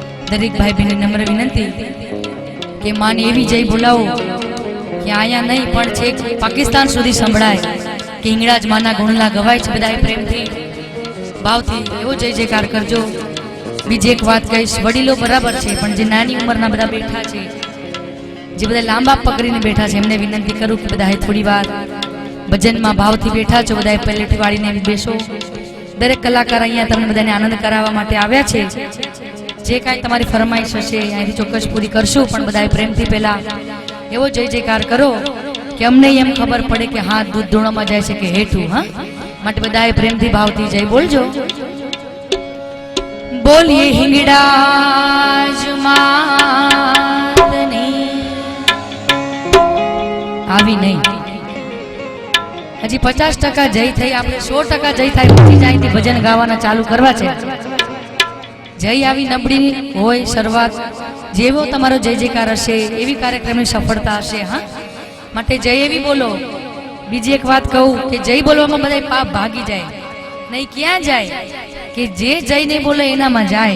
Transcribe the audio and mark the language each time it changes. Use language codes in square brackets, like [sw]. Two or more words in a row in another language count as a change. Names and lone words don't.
[gu] દરેક ભાઈ બહેન નમ્ર વિનંતી કે માને એવી જય બોલાવો કે આયાં નહીં પણ છેક પાકિસ્તાન સુધી સંભળાય કે હિંગળાજ માના ગુણલા ગવાય છે। બધાએ પ્રેમથી ભાવથી એવો જય જયકાર કરજો। બીજી એક વાત કહીશ, વડીલો બરાબર છે પણ જે નાની उंमરના બધા બેઠા છે, જે બધા લાંબા પકડીને બેઠા છે, એમને વિનંતી કરું કે બધાએ થોડી વાર ભજનમાં ભાવથી બેઠા છો, બધાએ પહેલેથી વાળીને બેસો। દરેક કલાકાર અહીંયા તમને બધાને આનંદ કરાવવા માટે આવ્યા છે। જે કાંઈ તમારી ફરમાઈશ હશે અહીંથી ચોક્કસ પૂરી કરશું, પણ બધાએ પ્રેમથી પહેલા એવો જય જયકાર કરો કે અમને એમ ખબર પડે કે હા દૂધ ધૂણોમાં જાય છે કે હેઠું। હા, માટે બધાએ પ્રેમથી ભાવથી જય બોલજો। બોલીએ હિંગળાજ માતની। આવી નહીં હજી 50% જય થઈ, આપણે 100% જય થાય પછી જાયથી ભજન ગાવાના ચાલુ કરવા છે। જય આવી નબળી હોય શરૂઆત, જેવો તમારો જય જયકાર હશે એવી કાર્યક્રમની સફળતા હશે। હા, માટે જય એવી બોલો। બીજી એક વાત કહું કે જય બોલવામાં બધા પાપ ભાગી જાય નહીં, ક્યાં જાય કે જે જય નહીં બોલે એનામાં જાય।